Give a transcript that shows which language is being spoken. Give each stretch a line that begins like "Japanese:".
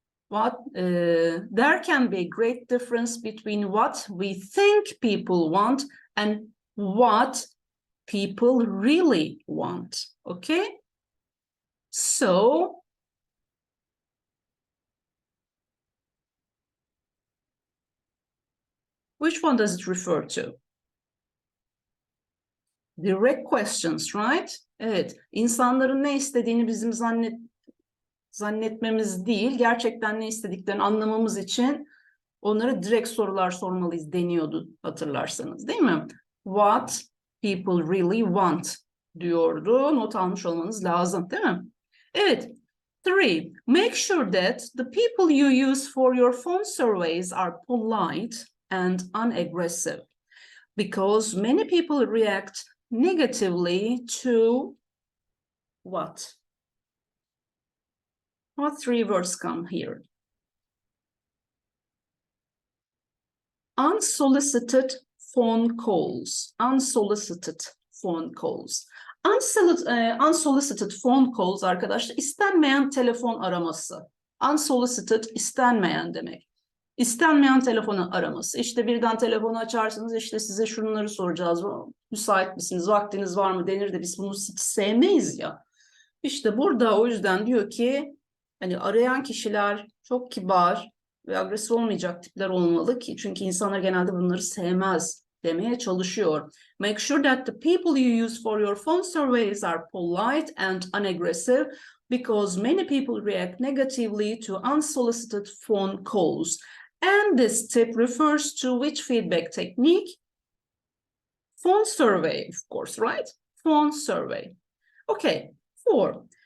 English: There can be a great difference between what we think people want and what people really want. Okay? So, which one does it refer to? Direct questions, right?
Turkish: Evet, insanların ne istediğini bizim zannetmemiz değil, gerçekten ne istediklerini anlamamız için onlara direkt sorular sormalıyız deniyordu hatırlarsanız, değil mi?
English: What people really want
Turkish: diyordu. Not almış olmanız lazım, değil mi? Evet. 3.
English: Make sure that the people you use for your phone surveys are polite and unaggressive, because many people react negatively to what? What 3 words come here? Unsolicited phone calls. Unsolicited phone calls. Unsolicited phone calls
Turkish: arkadaşlar, istenmeyen telefon araması.
English: Unsolicited,
Turkish: istenmeyen demek. İstenmeyen telefonu araması. İşte birden telefonu açarsınız, işte size şunları soracağız. Müsait misiniz, vaktiniz var mı denir de biz bunu hiç sevmeyiz ya. İşte burada o yüzden diyor ki hani arayan kişiler çok kibar ve agresif olmayacak tipler olmalı ki çünkü insanlar genelde bunları sevmez demeye çalışıyor.
English: Make sure that the people you use for your phone surveys are polite and unaggressive, because many people react negatively to unsolicited phone calls. And this tip refers to which feedback technique? Phone survey, of course, right? Phone survey. Okay. 4.